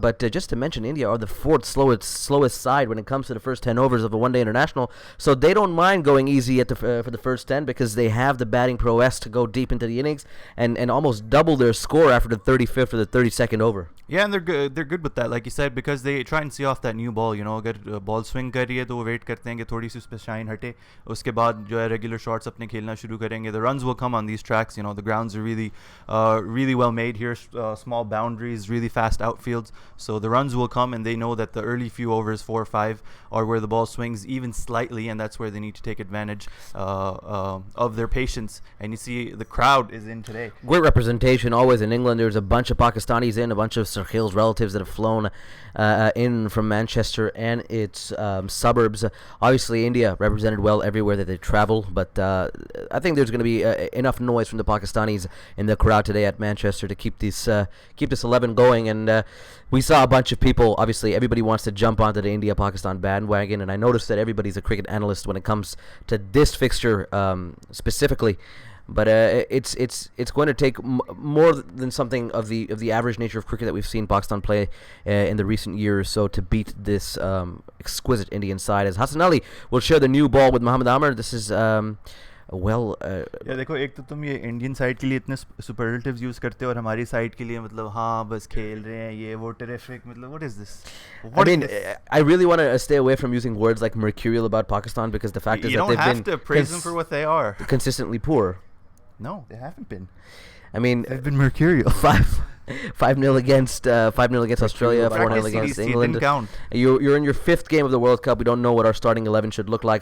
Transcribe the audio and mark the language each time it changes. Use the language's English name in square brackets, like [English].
[English] But just to mention, India are the fourth slowest side when it comes to the first 10 overs of a one-day international. So they don't mind going easy at for the first 10 because they have the batting prowess to go deep into the innings and almost double their score after the 35th or the 32nd over. Yeah, and they're good with that, like you said, because they try and see off that new ball. [Hindi] अगर ball swing कर रही है तो वो wait करते हैं कि थोड़ी सी उस पे shine हटे. उसके बाद जो है regular shots अपने खेलना शुरू करेंगे. [English] The runs will come on these tracks. The grounds are really well made here. Small boundaries, really fast outfields. So the runs will come, and they know that the early few overs, 4 or 5, are where the ball swings even slightly, and that's where they need to take advantage of their patience. And you see the crowd is in today. Great representation always in England. There's a bunch of Pakistanis in, a bunch of Sarkhil's relatives that have flown in from Manchester and its suburbs. Obviously, India represented well everywhere that they travel, but I think there's going to be enough noise from the Pakistanis in the crowd today at Manchester to keep this 11 going. And we saw a bunch of people. Obviously, everybody wants to jump onto the India-Pakistan bandwagon, and I noticed that everybody's a cricket analyst when it comes to this fixture specifically. But it's going to take more than something of the average nature of cricket that we've seen Pakistan play in the recent years, so to beat this exquisite Indian side. As Hassan Ali will share the new ball with Mohammad Amir. This is [Hindi] देखो, एक तो तुम ये Indian side के लिए इतने superlatives use करते हो और हमारी साइड के लिए मतलब हाँ बस खेल रहे हैं ये वो terrific, मतलब [English] what is this? I really want to stay away from using words like mercurial about Pakistan because the fact is that they've been you don't have to praise them for what they are. Consistently poor. No, they haven't been. They've been mercurial. 5-0 against Australia, 4-0 against England. You're in your fifth game of the World Cup. We don't know what our starting 11 should look like.